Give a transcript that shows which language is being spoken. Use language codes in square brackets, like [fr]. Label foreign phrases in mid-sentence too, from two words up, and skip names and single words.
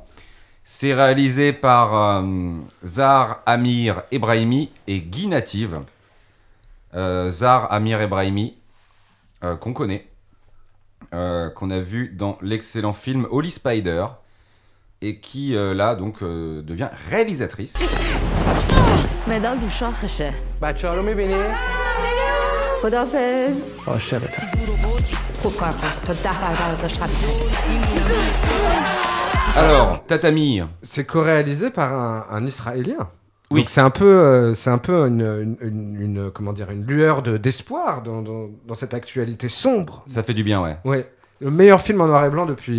[fr] C'est réalisé par Zahar Amir Ebrahimi et Guy Native. Zahar Amir Ebrahimi, qu'on connaît, qu'on a vu dans l'excellent film Holy Spider, et qui là donc devient réalisatrice. [fa] مدال دو شاخشه بچه‌ها رو می‌بینی؟ خداحافظ عاشقتم خوب کار کن تا 10 برابر ازش قوی [fr] Alors, Tatami. C'est co-réalisé par un Israélien. Oui. Donc c'est un peu une comment dire, une lueur d'espoir dans cette actualité sombre. Ça fait du bien, ouais. Ouais. Le meilleur film en noir et blanc depuis